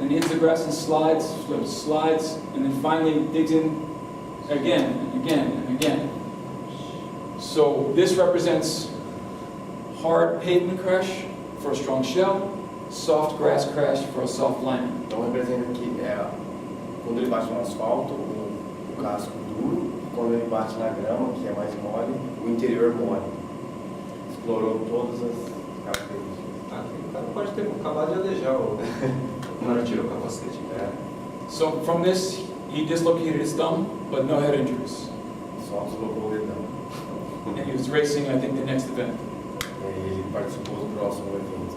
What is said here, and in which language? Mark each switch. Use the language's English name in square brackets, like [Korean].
[English] And he hits the grass and slides, flips, slides, and then finally digs in again and again and again. So this represents hard pavement crash for a strong shell, soft grass crash for a soft lining. [Portuguese] Então representa que quando ele bate no asfalto, o casco duro, e quando ele bate na grama, que é mais mole, o interior mole. Explorou todas as características. O cara pode ter acabado de alejar na hora que tirou o capacete. [English] So from this, he dislocated his thumb, but no head injuries. [Portuguese] Só deslocou o dedão. [English] And he was racing, I think, the next event. [Portuguese] E ele participou do próximo evento.